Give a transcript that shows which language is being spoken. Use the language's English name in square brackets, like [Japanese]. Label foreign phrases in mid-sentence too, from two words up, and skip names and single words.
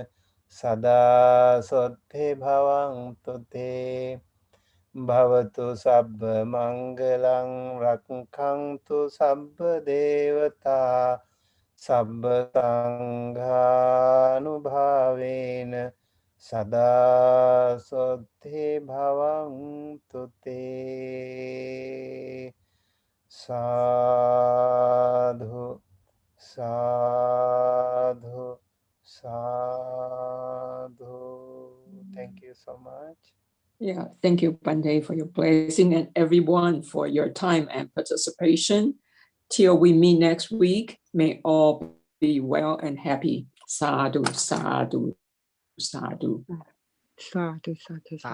[Pali] sada soddhi bhavantu te bhavatu sabba mangalang rakhantu sabba devata sabba sanghanubhavena sada soddhi bhavantu te. Sadhu, sadhu, sadhu. [English] Thank you so much. Yeah, thank you, Bande, for your blessing, and everyone for your time and participation. Till we meet next week, may all be well and happy. [Pali] Sadhu, sadhu, sadhu. Sadhu, sadhu, sadhu.